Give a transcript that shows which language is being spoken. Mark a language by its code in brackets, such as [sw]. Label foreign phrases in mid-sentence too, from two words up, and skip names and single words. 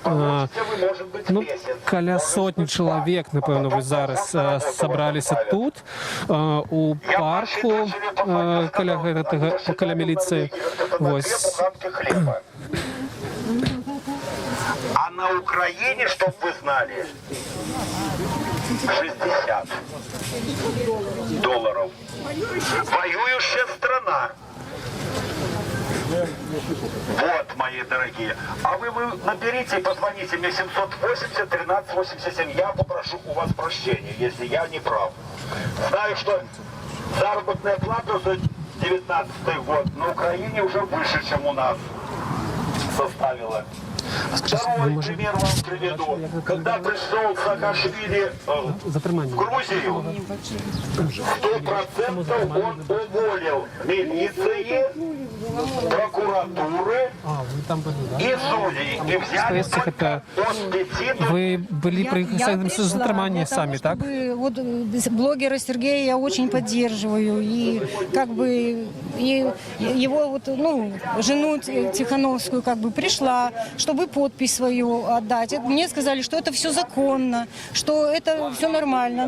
[be] Каля сотні чалавек, напэўна, вось зараз сабраліся тут, у парку каля міліцыі. Вось. [ru] А на Украине, чтоб вы знали, $60. Воюющая страна. Вот, мои дорогие. А вы наберите и позвоните мне 780-13-87. Я попрошу у вас прощения, если я не прав. Знаю, что заработная плата за 19 год на Украине уже выше, чем у нас составила. [uk] Скажіть, ви [ru] Второй [uk] може [ru] пример вам приведу. Когда пришел Саакашвили в [uk] затримання? [ru] Грузию, 100% он уволил милиции, прокуратуры [uk] А, ви там були, да? [ru] и судей. И взяли Скажите, это от 5 до [uk] Ви були при затриманні самі, так? [ru] Вот блогера Сергея я очень поддерживаю. И как бы и его вот, ну, жену Тихановскую как бы пришла, чтобы подпись свою отдать. Мне сказали, что это все законно, что это все нормально.